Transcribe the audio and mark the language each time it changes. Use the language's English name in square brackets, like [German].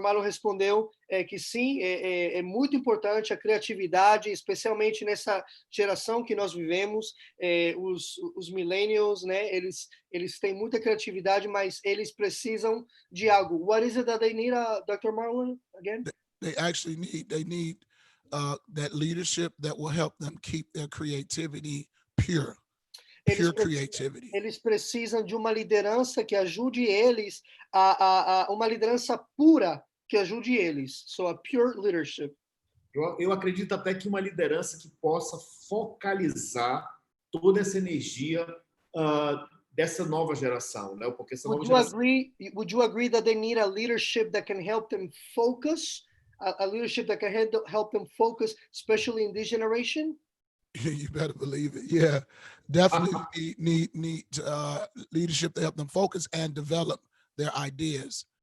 [Portuguese] Marlon respondeu que sim, é muito importante a criatividade, especialmente nessa geração que nós vivemos. Os millennials, né? Eles têm muita criatividade, mas eles precisam de algo. [English] What is it that they need, Dr. Marlon, again? They actually need that leadership that will help them keep their creativity pure. Creativity. [Portuguese] Eles precisam de uma liderança que ajude eles a uma liderança pura que ajude eles. [English] So a pure leadership. [Portuguese] Eu acredito até que uma liderança que possa focalizar toda essa energia dessa nova geração, né? Porque essa nova geração... [English] Would you agree that they need a leadership that can help them focus, a leadership that can help them focus, especially in this generation? You better believe it. Yeah, definitely need leadership to help them focus and develop their ideas.